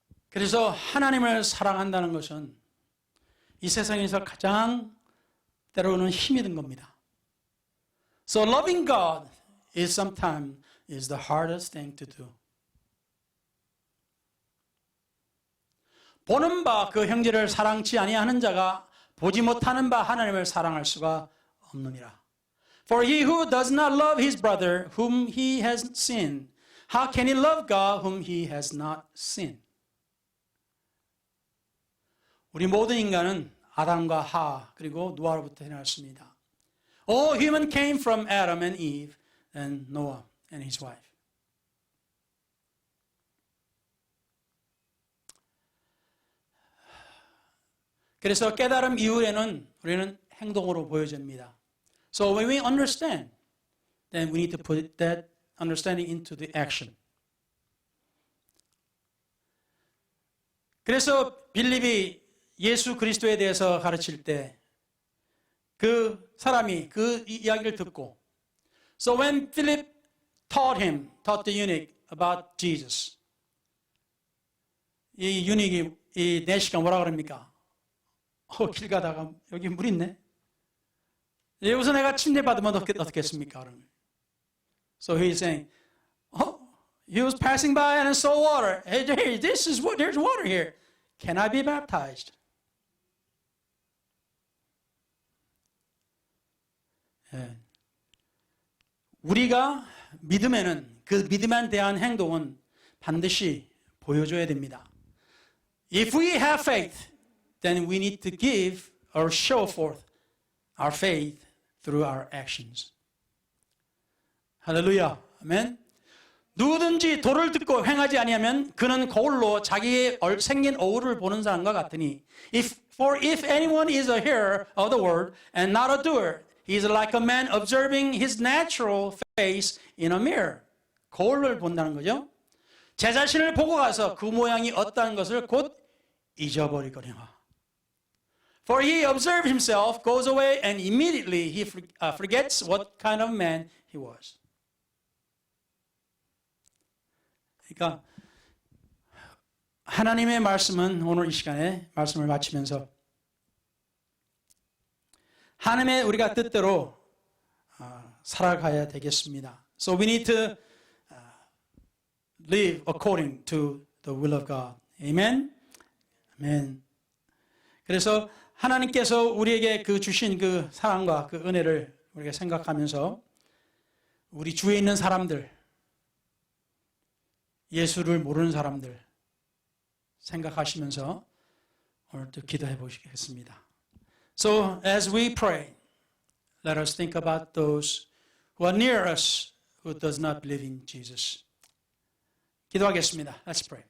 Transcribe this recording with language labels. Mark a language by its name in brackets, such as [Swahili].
[Korean] 그래서 하나님을 사랑한다는 것은 이 세상에서 가장 때로는 힘이 든 겁니다. [English] So loving God is sometimes is the hardest thing to do. [Korean] 보는 바 그 형제를 사랑치 아니하는 자가 보지 못하는 바 하나님을 사랑할 수가 없느니라. [English] For he who does not love his brother whom he has seen, how can he love God whom he has not seen? [Korean] 우리 모든 인간은 아담과 하 그리고 노아로부터 태어났습니다. [English] All human came from Adam and Eve and Noah and his wife. [Korean] 그래서 깨달음 이후에는 우리는 행동으로 보여집니다. [English] So when we understand, then we need to put that understanding into the action. [Korean] 그래서 빌립이 예수 그리스도에 대해서 가르칠 때 그 사람이 그 이야기를 듣고 [English] So when Philip taught the eunuch about Jesus, [Korean] 이 유닉이 이 내시가 뭐라 그럽니까? 길 가다가 여기 물 있네? 여기서 내가 침례 받으면 어떻겠습니까? [English] So he's saying, he was passing by and saw water. Hey, there's water here. Can I be baptized? [Korean] 예. 우리가 믿음에는 그 믿음에 대한 행동은 반드시 보여줘야 됩니다. [English] If we have faith, then we need to give or show forth our faith through our actions. [Korean] 할렐루야. 아멘. 누구든지 도를 듣고 행하지 아니하면 그는 거울로 자기의 생긴 어울을 보는 사람과 같으니 [English] For if anyone is a hearer of the word and not a doer, he is like a man observing his natural face in a mirror. [Korean] 거울을 본다는 거죠. 제 자신을 보고 가서 그 모양이 어떠한 것을 곧 잊어버리거니와. [English] For he observes himself, goes away, and immediately he forgets what kind of man he was. [Korean] 그러니까 하나님의 말씀은 오늘 이 시간에 말씀을 마치면서 하나님의 우리가 뜻대로 살아가야 되겠습니다. [English] So we need to live according to the will of God. Amen. 아멘. [Korean] 그래서 하나님께서 우리에게 그 주신 그 사랑과 그 은혜를 우리가 생각하면서 우리 주위에 있는 사람들, 예수를 모르는 사람들 생각하시면서 오늘도 기도해 보시겠습니다. [English] So as we pray, let us think about those who are near us who does not believe in Jesus. [Korean] 기도하겠습니다. [English] Let's pray.